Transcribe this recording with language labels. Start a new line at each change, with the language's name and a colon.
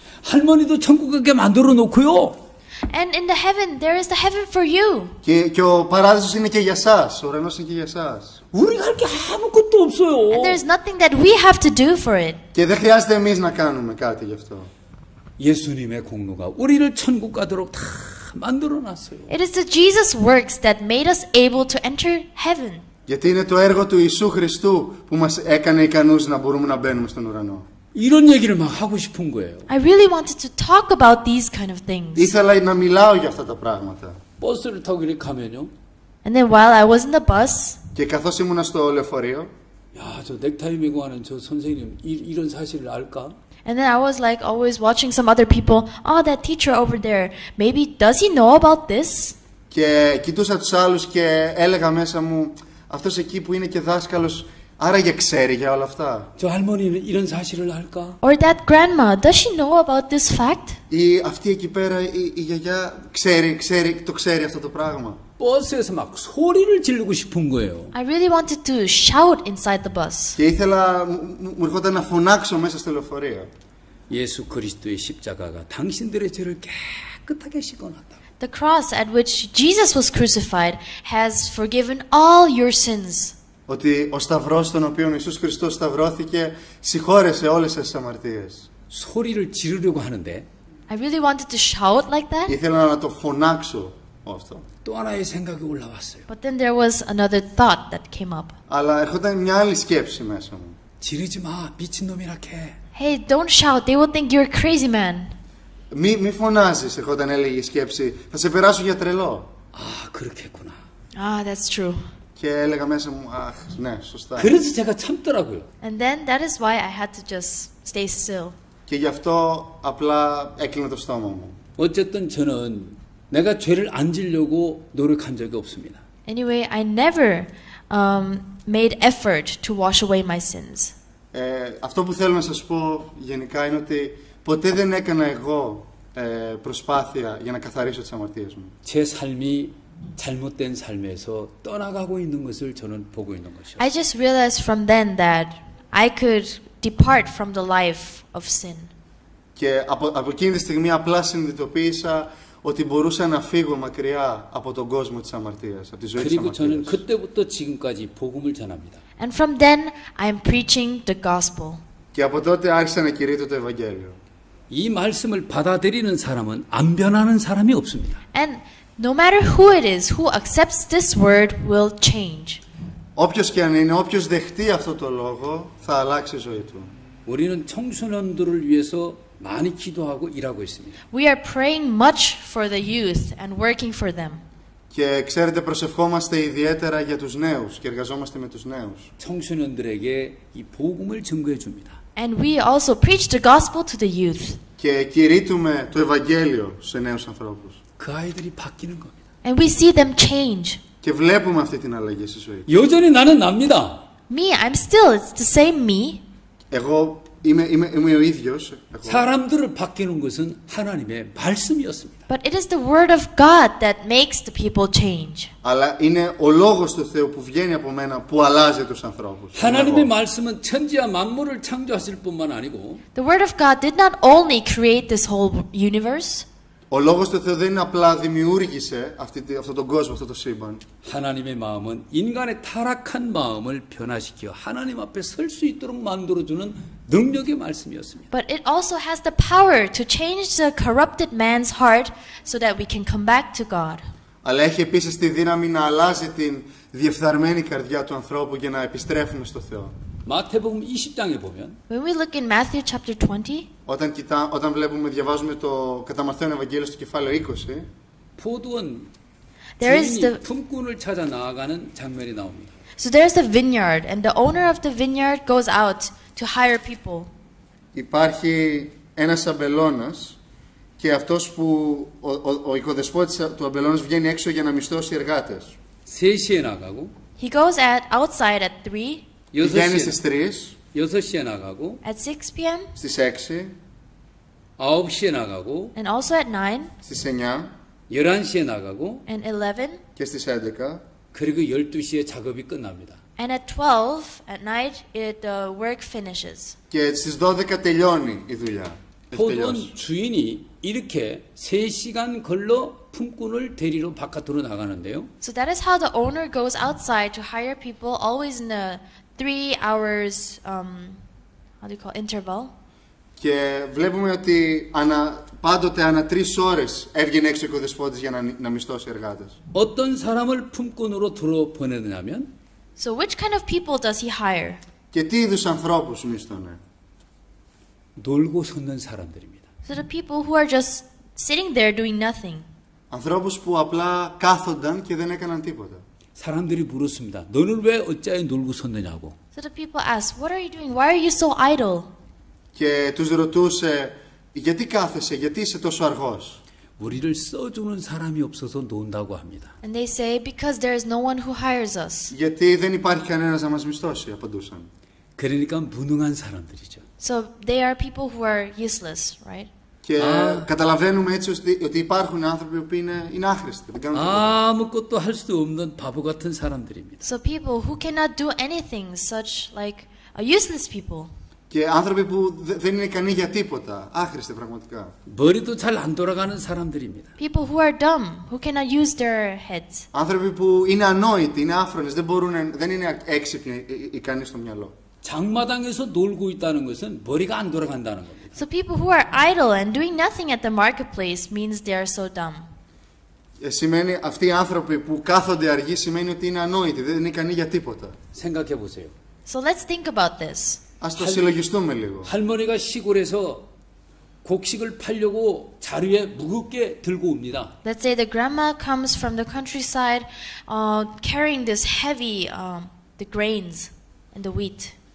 Korean: 할머니도 천국 가게 만들어 놓고요.
English: And in the heaven, there is the heaven for you.
Greek: Και ο παράδεισος είναι και για σας, ο ουρανός είναι και για σας.
Korean: 우리가 할 게 아무것도 없어요.
English: And there's nothing that we have to do for it.
Greek: Και δεν χρειάζεται εμείς να κάνουμε κάτι γι' αυτό.
Korean: 예수님의 공로가 우리를 천국 가도록 다 만들어 놨어요.
English: It is the Jesus works that made us able to enter heaven.
Greek: Γιατί είναι το έργο του Ιησού Χριστού που μας έκανε ικανούς να μπορούμε να μπαίνουμε στον ουρανό.
Korean: 이런 얘기를 막 하고 싶은 거예요.
English: I really wanted to talk about these kind of things.
Greek: Ήθελα να μιλάω για αυτά τα πράγματα.
Korean: 버스를 타고 이렇게 가면요.
English: And then while I was in the bus,
Greek: Και καθώς ήμουνα στο λεωφορείο,
Korean: 야, 저 넥타이 메고 하는 저 선생님 이런 사실을 알까?
English: and then I was like always watching some other people. Oh, that teacher over there. Maybe does he know about this?
Greek: και κοιτούσα τους άλλους και έλεγα μέσα μου, αυτός εκεί που είναι και δάσκαλος, άραγε ξέρει για όλα αυτά.
Korean: 저 할머니는 이런 사실을 알까?
English: Or that grandma, does she know about this fact?
Greek: Ή αυτή εκεί πέρα, η γιαγιά το ξέρει αυτό το πράγμα.
Korean: 버스에서 막 소리를 지르고 싶은 거예요.
English: I really wanted to shout inside the bus.
Greek: Και ήθελα, μου ερχόταν να φωνάξω μέσα στο λεωφορείο.
Korean: 예수 그리스도의 십자가가 당신들의 죄를 깨끗하게 씻어놨다.
English: The cross at which Jesus was crucified has forgiven all your sins.
Greek: Ότι ο σταυρός στον οποίο ο Ιησούς Χριστός σταυρώθηκε συγχώρεσε όλες τις αμαρτίες.
Korean: 소리를 지르려고 하는데
English: I really wanted to shout like that.
Greek: Ήθελα να το φωνάξω αυτό.
Korean: 또 하나의 생각이 올라왔어요.
English: But then there was another thought that came up.
Greek: Αλλά ερχόταν μια άλλη σκέψη μέσα μου.
Korean: 지르지 마, 미친놈이라 해.
English: Hey, don't shout. They will think you're a crazy man.
Greek: Μη φωνάζεις, ερχόταν έλεγε η σκέψη. Θα σε περάσω για τρελό.
Korean: 아, 그렇겠구나.
English: Ah, that's true.
Greek: Και έλεγα μέσα μου, αχ, ναι, σωστά.
Korean: 그래서 제가 참더라고요.
English: And then that is why I had to just stay still.
Greek: Και γι' αυτό απλά έκλεινα το στόμα μου.
Korean: 어쨌든 저는 내가 죄를 안 지려고 노력한 적이 없습니다.
English: Anyway, I never made effort to wash away my sins.
Greek: Αυτό που θέλω να σας πω γενικά είναι ότι ποτέ δεν έκανα εγώ προσπάθεια για να καθαρίσω τις αμαρτίες μου.
Korean: 제 삶이 잘못된 삶에서 떠나가고 있는 것을 저는 보고 있는 것이요.
English: I just realized from then that I could depart from the life of sin.
Greek: Και από εκείνη τη στιγμή απλά συνειδητοποίησα ότι μπορούσα να φύγω μακριά από τον κόσμο της αμαρτίας, από τη ζωή της
Korean: 그리고 저는
Greek: αμαρτίας.
Korean: 그때부터 지금까지 복음을 전합니다.
English: And from then, I am preaching the gospel.
Greek: Και από τότε άρχισα να κηρύττω το Ευαγγέλιο.
Korean: 이 말씀을 받아들이는 사람은 안 변하는 사람이 없습니다.
English: And no matter who it is who accepts this word will change.
Greek: Όποιος και αν είναι, όποιος δεχτεί αυτό το λόγο, θα αλλάξει η ζωή του.
Korean: 우리는 청소년들을 위해서 많이 기도하고 일하고 있습니다.
English: We are praying much for the youth and working for them.
Greek: Και ξέρετε, προσευχόμαστε ιδιαίτερα για τους νέους και εργαζόμαστε με τους νέους.
Korean: 청소년들에게 이 복음을 증거해 줍니다.
English: And we also preach the gospel to the youth.
Greek: Και κηρύττουμε το Ευαγγέλιο σε νέους ανθρώπους.
Korean: 그 아이들이 바뀌는 겁니다.
English: And we see them change.
Greek: Και βλέπουμε αυτή την αλλαγή στη ζωή.
Korean: 여전히 나는 납니다.
English: Me, I'm still, it's the same me.
Greek: Εγώ είμαι ο ίδιος.
Korean: 사람들을 바뀌는 것은 하나님의 말씀이었습니다.
English: But it is the word of God that makes the people change.
Greek: Αλλά είναι ο λόγος του Θεού που βγαίνει από μένα που αλλάζει τους ανθρώπους.
Korean: 하나님의 말씀은 천지와 만물을 창조하실 뿐만 아니고
English: The word of God did not only create this whole universe.
Greek: Ο λόγος του Θεού δεν είναι απλά δημιούργησε αυτόν τον κόσμο, αυτό το σύμπαν.
Korean: 하나님의 마음은 인간의 타락한 마음을 변화시켜 하나님 앞에 설 수 있도록 만들어주는 능력의 말씀이었습니다.
English: But it also has the power to change the corrupted man's heart so that we can come back to God.
Greek: Αλλά έχει επίσης τη δύναμη να αλλάζει την διεφθαρμένη καρδιά του ανθρώπου για να επιστρέφουμε στο Θεό.
Korean: 마태복음 20장에 보면
English: When we look in Matthew chapter 20,
Greek: όταν διαβάζουμε το κατά Μαθαίον Ευαγγέλιο στο κεφάλαιο 20,
Korean: 포도원
English: there is the
Korean: 품꾼을 찾아 나아가는 장면이 나옵니다.
English: so there's the vineyard, and the owner of the vineyard goes out to hire people.
Greek: Υπάρχει ένας αμπελώνας και αυτός που ο οικοδεσπότης του αμπελώνας βγαίνει έξω για να μισθώσει εργάτες.
Korean: 3시에 나가고
English: He goes outside at 3,
Greek: Βγαίνει στις 3,
Korean: 6시에 나가고
English: at 6 p.m.,
Greek: στις 6,
Korean: 9시에 나가고
English: and also at 9
Greek: στις 9
Korean: 11시에 나가고
English: and 11
Greek: και στις 11
Korean: 그리고 12시에 작업이 끝납니다.
English: and at 12 at night the work finishes.
Greek: και στις 12 τελειώνει η δουλειά. Έχει
Korean: 포도원
Greek: τελειώσει.
Korean: 주인이 이렇게 3시간 걸러 품꾼을 데리러 바깥으로 나가는데요.
English: So that is how the owner goes outside to hire people, always in a 3 hours how do you call interval.
Greek: Και βλέπουμε ότι πάντοτε ανά 3 ώρες έβγαινε έξω ο οικοδεσπότης για να μισθώσει εργάτες.
Korean: 어떤 사람을 품꾼으로 들어 보내느냐면
English: So which kind of people does he hire?
Greek: Και τι είδους ανθρώπους μισθώνε?
Korean: 놀고 섰는 사람들입니다.
English: So the people who are just sitting there doing nothing.
Greek: Ανθρώπους που απλά κάθονταν και δεν έκαναν τίποτα.
Korean: 사람들이 물었습니다. 너는 왜 어찌하여 놀고 섰느냐고.
English: So the people ask, what are you doing? Why are you so idle?
Greek: Και τους ρωτούσε, γιατί κάθεσαι, γιατί είσαι τόσο αργός?
Korean: 우리를 써주는 사람이 없어서 논다고 합니다.
English: And they say, because there is no one who hires us.
Greek: Γιατί δεν υπάρχει κανένας να μας μισθώσει, απαντούσαν.
Korean: 그러니까 무능한 사람들이죠.
English: So they are people who are useless, right?
Greek: Και καταλαβαίνουμε έτσι ότι υπάρχουν άνθρωποι που είναι άχρηστοι, δεν κάνουν τίποτα.
Korean: 아무것도 할 수 없는 바보 같은 사람들입니다.
English: So people who cannot do anything, such like useless people.
Greek: Και άνθρωποι που δεν είναι ικανοί για τίποτα, άχρηστοι πραγματικά.
Korean: 머리도 잘 안 돌아가는 사람들입니다.
English: People who are dumb, who cannot use their heads.
Greek: Άνθρωποι που είναι ανόητοι, είναι άφρονες, δεν είναι έξυπνοι, ικανοί στο μυαλό.
Korean: 장마당에서 놀고 있다는 것은 머리가 안 돌아간다는 겁니다.
English: So people who are idle and doing nothing at the marketplace means they are so dumb.
Greek: Σημαίνει αυτοί οι άνθρωποι που κάθονται αργοί σημαίνει ότι είναι ανόητοι, δεν είναι ικανοί για τίποτα.
Korean: 생각해 보세요.
English: So let's think about this.
Greek: Ας το συλλογιστούμε λίγο.
Korean: 할머니가 시골에서 곡식을 팔려고 자루에 무겁게 들고 옵니다.
English: Let's say the grandma comes from the countryside carrying this heavy the grains and the wheat.